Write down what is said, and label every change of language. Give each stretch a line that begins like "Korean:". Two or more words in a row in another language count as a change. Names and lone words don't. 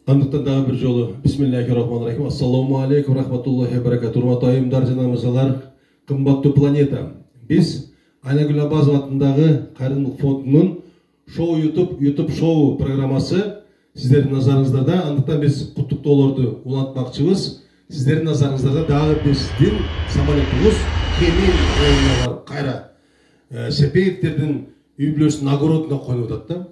Kazakh: Андықтан дағы бір жолы
Arabic: بسم الله الرحمن الرحيم. السلام عليكم رحمة الله بركاته.
Kyrgyz: Урматтуу айымдар жана мырзалар, кымбаттуу планета. Биз Айнагүл Абазова атындагы Кайрымдылык фондунун шоу YouTube шоу программасы сиздердин назарыңыздарда. Андықтан биз куттуктоолорду улантмакчыбыз. Сиздердин назарыңыздарда дагы биздин самолетубуз Кемин оюнуна барып кайра Сепеевтердин үй бүлөсүнүн огородуна коюп атат да.